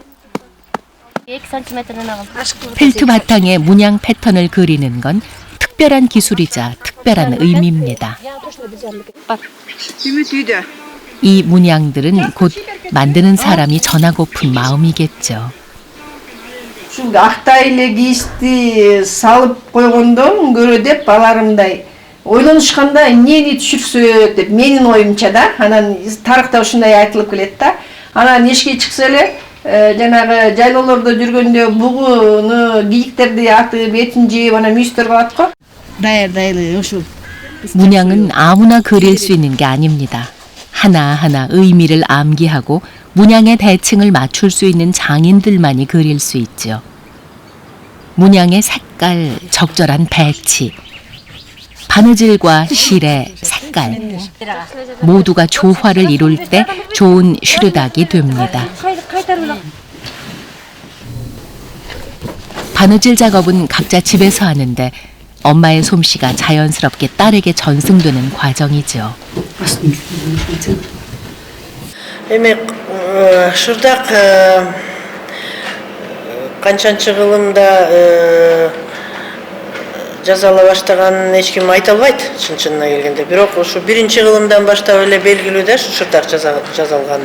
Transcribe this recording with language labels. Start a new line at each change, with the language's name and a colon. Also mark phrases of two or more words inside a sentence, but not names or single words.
Korean: 펠트 바탕에 문양 패턴을 그리는 건 특별한 기술이자 특별한 의미입니다. 이 문양들은 곧 만드는 사람이 전하고픈 마음이겠죠.
Kyrgyz: Актай эле кийизди салып койгондон көрө деп баларымдай ойлонушканда эмнени түшүрсө деп менин оюмча да, анан тарыхта ушундай айтылып келет да. Анан эшикке чыкса эле жанагы жайлоолордо жүргөндө бугуну, кийиктерди атып, этин жеп, анан мүйүстөр калат го. Дайыр ушул.
Korean: 문양은 아무나 그릴 수 있는 게 아닙니다. 하나하나 의미를 암기하고 문양의 대칭을 맞출 수 있는 장인들만이 그릴 수 있죠. 문양의 색깔, 적절한 배치, 바느질과 실의 색깔 모두가 조화를 이룰 때 좋은 슈르닥이 됩니다. 바느질 작업은 각자 집에서 하는데 엄마의 솜씨가 자연스럽게 딸에게 전승되는 과정이죠.
Kyrgyz: Эми Шырдак канчанчы кылымда жазала баштаганын эч ким айта албайт, чын-чынына келгенде. Бирок ушу биринчи кылымдан баштап эле белгилүү да Шырдак жазалган.